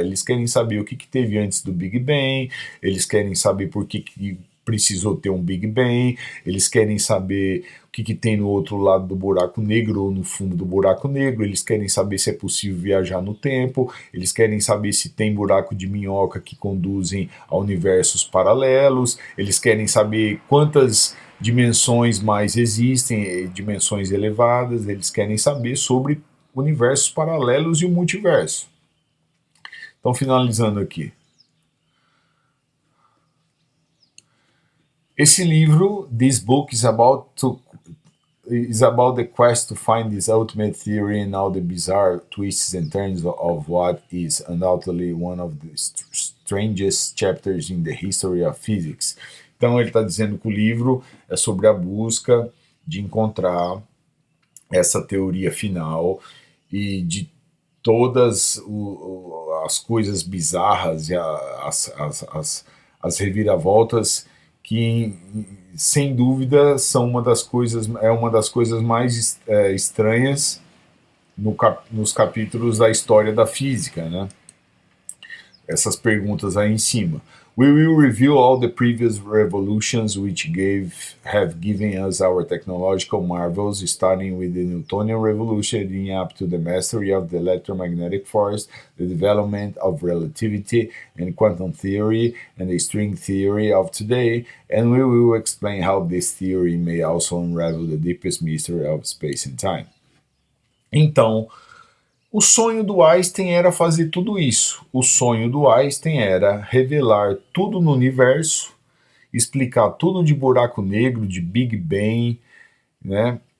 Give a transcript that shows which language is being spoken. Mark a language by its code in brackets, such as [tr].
[pt] Eles querem saber o que teve antes do Big Bang, eles querem saber por que precisou ter um Big Bang, eles querem saber o que tem no outro lado do buraco negro ou no fundo do buraco negro, eles querem saber se é possível viajar no tempo, eles querem saber se tem buraco de minhoca que conduzem a universos paralelos, eles querem saber quantas dimensões mais existem, dimensões elevadas, eles querem saber sobre universos paralelos e o multiverso. Então, finalizando aqui. Esse livro, [en] this book is about the quest to find this ultimate theory and all the bizarre twists and turns of what is undoubtedly one of the strangest chapters in the history of physics. [pt] Então, ele está dizendo que o livro é sobre a busca de encontrar essa teoria final e de todas as coisas bizarras e as reviravoltas que, sem dúvida, são uma das coisas mais estranhas nos capítulos da história da física, né? Essas perguntas aí em cima. [en] We will review all the previous revolutions which have given us our technological marvels, starting with the Newtonian revolution leading up to the mastery of the electromagnetic force, the development of relativity and quantum theory, and the string theory of today, and we will explain how this theory may also unravel the deepest mystery of space and time. [pt] Então, o sonho do Einstein era fazer tudo isso. O sonho do Einstein era revelar tudo no universo, explicar tudo de buraco negro, de Big Bang, né?